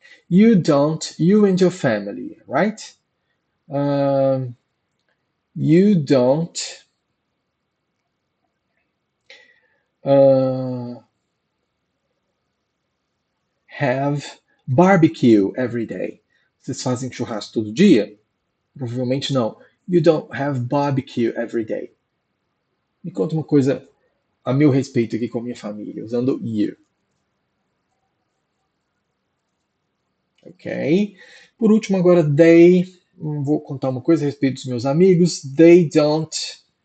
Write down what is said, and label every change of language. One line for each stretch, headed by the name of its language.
English: You don't, you and your family, right? You don't have barbecue every day.
Portuguese: Vocês fazem churrasco todo dia? Provavelmente não.
English: You don't have barbecue every day.
Portuguese: Me conta uma coisa a meu respeito aqui com a minha família, usando you. Ok? Por último, agora, they. Vou contar uma coisa a respeito dos meus amigos.
English: They don't.